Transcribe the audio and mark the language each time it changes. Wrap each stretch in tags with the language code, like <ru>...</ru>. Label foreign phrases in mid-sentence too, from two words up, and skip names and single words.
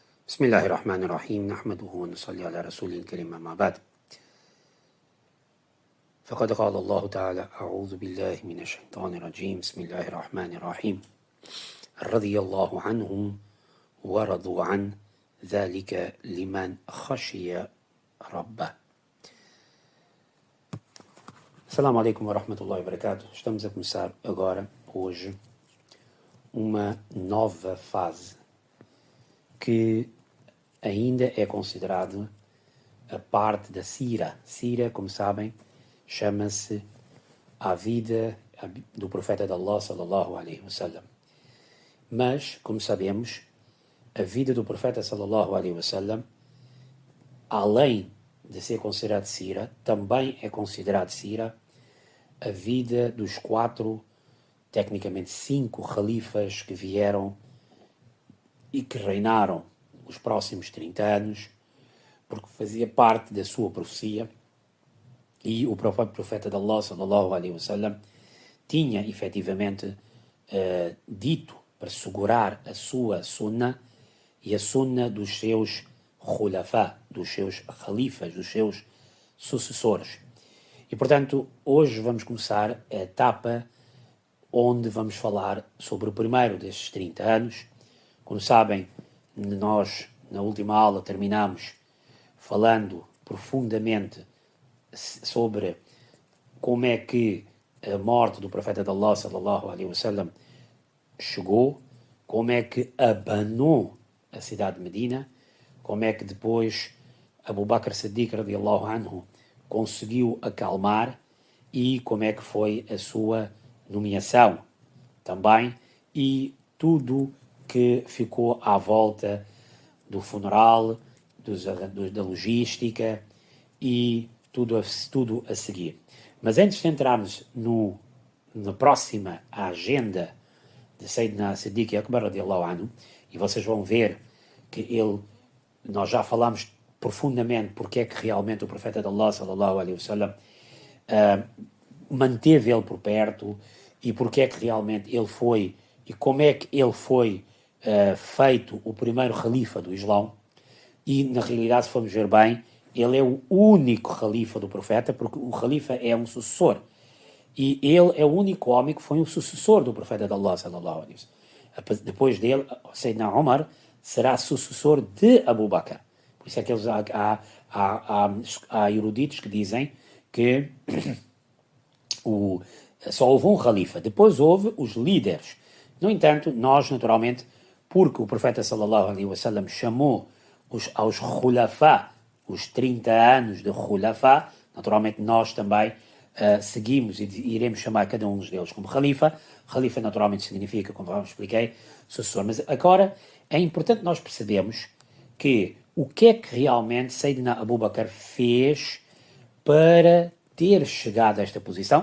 <ar>بسم الله الرحمن الرحيم نحمده ونصلي على رسوله الكريم أما بعد فقد قال الله تعالى أعوذ بالله من الشيطان الرجيم بسم الله الرحمن الرحيم رضي الله عنهم ورضوا عن ذلك لمن خشي ربه. السلام عليكم ورحمة الله وبركاته.</ar> <pt>Estamos a começar agora, hoje, uma nova fase que ainda é considerado a parte da Sira. Sira, como sabem, chama-se a vida do profeta de Allah,</pt> <ar>صلى الله عليه وسلم.</ar> <pt>Mas, como sabemos, a vida do profeta,</pt> <ar>صلى الله عليه وسلم,</ar> <pt>além de ser considerado Sira, também é considerado Sira a vida dos 4, tecnicamente 5 califas que vieram e que reinaram os próximos 30 anos, porque fazia parte da sua profecia, e o próprio profeta de Allah,</pt> <ar>صلى الله عليه وسلم,</ar> <pt>tinha efetivamente dito para segurar a sua sunna e a sunna dos seus khulafa, dos seus califas, dos seus sucessores. E, portanto, hoje vamos começar a etapa onde vamos falar sobre o primeiro destes 30 anos. Como sabem, nós, na última aula, terminamos falando profundamente sobre como é que a morte do profeta de Allah,</pt> <ar>صلى الله عليه وسلم,</ar> <pt>chegou, como é que abanou a cidade de Medina, como é que depois Abu Bakr Siddiq,</pt> <ar>رضي الله عنه,</ar> <pt>conseguiu acalmar e como é que foi a sua nomeação também, e tudo que ficou à volta do funeral, da logística e tudo a seguir. Mas antes de entrarmos na próxima agenda de Sayyidina Siddiq Akbar</pt> <ar>رضي الله عنه,</ar> <pt>e vocês vão ver que nós já falamos profundamente porque é que realmente o profeta de Allah,</pt> <ar>صلى الله عليه وسلم,</ar> <pt>manteve ele por perto, e porque é que realmente ele foi, e como é que ele foi feito o primeiro califa do Islão. E na realidade, se formos ver bem, ele é o único califa do profeta, porque o califa é um sucessor, e ele é o único homem que foi um sucessor do profeta de Allah,</pt> <ar>صلى الله عليه وسلم.</ar> <pt>Depois dele, Sayyidina Umar será sucessor de Abu Bakr. Por isso é que há eruditos que dizem que só houve um califa, depois houve os líderes. No entanto, nós, naturalmente, porque o profeta</pt> <ar>صلى الله عليه وسلم</ar> <pt>chamou aos khulafa, os 30 anos de khulafa, naturalmente nós também seguimos e iremos chamar cada um deles como khalifa. Khalifa naturalmente significa, como eu expliquei, sucessor. Mas agora é importante nós percebermos que o que é que realmente Sayyidina Abu Bakr fez para ter chegado a esta posição.</pt>